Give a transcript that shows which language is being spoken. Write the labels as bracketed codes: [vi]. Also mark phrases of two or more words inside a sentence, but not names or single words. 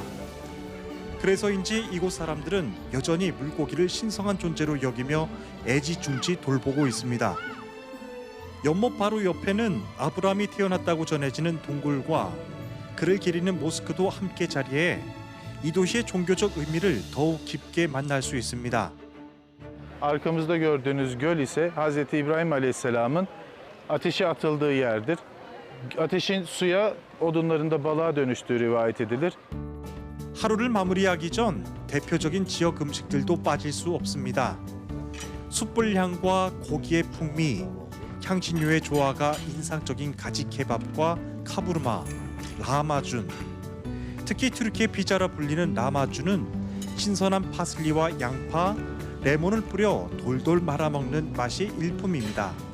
[ko] 그래서인지 이곳 사람들은 여전히 물고기를 신성한 존재로 여기며 애지중지 돌보고 있습니다. 연못 바로 옆에는 아브라함이 태어났다고 전해지는 동굴과 그를 기리는 모스크도 함께 자리해 이 도시의 종교적 의미를 더욱 깊게 만날 수 있습니다. [tr] Arkamızda gördüğünüz göl ise Hz. İbrahim Aleyhisselam'ın ateşe atıldığı yerdir. Ateşin suya, odunların da balığa dönüştüğü rivayet edilir. [ko] 하루를 마무리하기 전 대표적인 지역 음식들도 빠질 수 없습니다. 숯불 향과 고기의 풍미, 향신료의 조화가 인상적인 가지 케밥과 카부르마, 라마준. 특히 튀르키예 피자라 불리는 라마준은 신선한 파슬리와 양파, 레몬을 뿌려 돌돌 말아먹는 맛이 일품입니다.